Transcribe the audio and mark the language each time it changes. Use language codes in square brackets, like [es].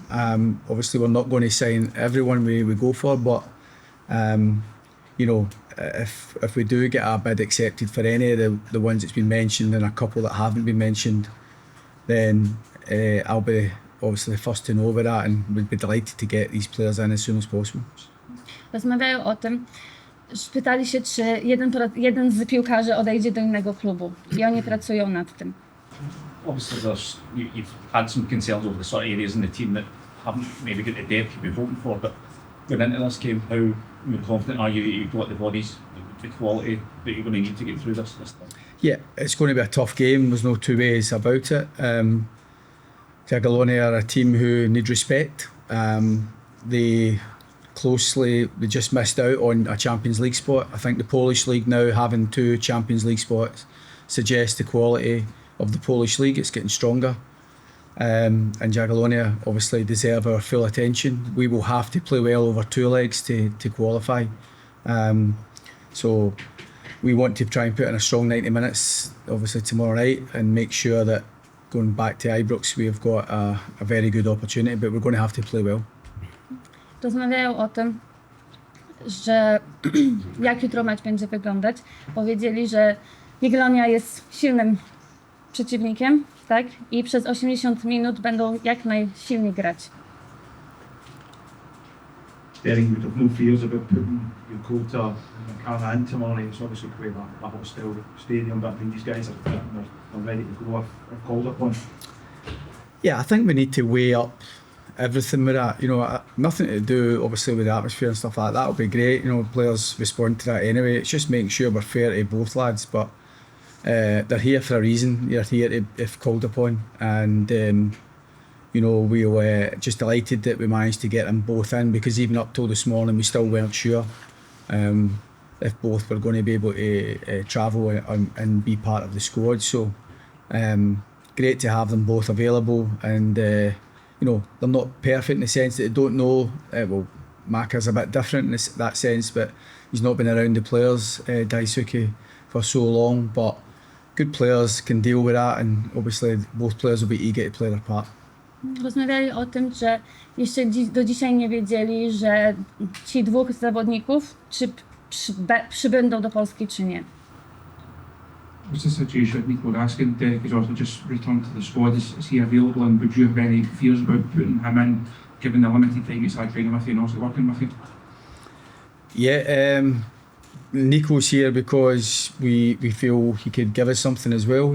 [en] Obviously we're not going to sign everyone we go for, but you know, if we do get a bid accepted for any of the ones that's been mentioned and a couple that haven't been mentioned, then I'll be obviously the first to know about that, and we'd be delighted to get these players in as soon as possible. [pl] Rozmawiają o tym, pytali się, czy jeden z piłkarzy odejdzie do innego klubu i oni pracują nad tym. [en] Obviously, you've had some concerns over the sort of areas in the team that haven't maybe got the depth you've been hoping for, but going into this game, how confident are you that you've got the bodies, the quality that you're going to need to get through this thing? Yeah, it's going to be a tough game. There's no two ways about it. JAGIELLONIA are a team who need respect. They just missed out on a Champions League spot. I think the Polish league now having 2 Champions League spots suggests the quality of the Polish league. It's getting stronger. And JAGIELLONIA obviously deserve our full attention. We will have to play well over 2 legs to qualify. So we want to try and put in a strong 90 minutes, obviously tomorrow night, and make sure that going back to Ibrox we've got a very good opportunity, but we're going to have to play well. [pl] Rozmawiają o tym, że jak jutro mecz będzie wyglądać. Powiedzieli, że Jagiellonia jest silnym przeciwnikiem, tak? I przez 80 minut będą jak najsilniej grać. [en] Derek, you'd have no fears about putting your quota Carla in tomorrow night. It's obviously quite a hostile stadium, but I think these guys are fit and they're ready to go if called upon. Yeah, I think we need to weigh up everything with that. You know, nothing to do obviously with the atmosphere and stuff like that. That'll be great. You know, players respond to that anyway. It's just making sure we're fair to both lads. But they're here for a reason. They're here to, if called upon, and you know, we're just delighted that we managed to get them both in, because even up till this morning we still weren't sure if both were going to be able to travel and be part of the squad. So great to have them both available, and you know, they're not perfect in the sense that they don't know. Well, Maka's a bit different in that sense, but he's not been around the players, Daisuke, for so long. But good players can deal with that, and obviously both players will be eager to play their part. [pl] Rozmawiali o tym, że jeszcze do dzisiaj nie wiedzieli, że ci 2 zawodników czy przybędą do Polski, czy nie. [en] What's the situation with Nico asking? Derek has also just returned to the squad. Is he available, and would you have any fears about putting him in, given the limited time he's had training with you and also working with you? Yeah, Nico's here because we feel he could give us something as well.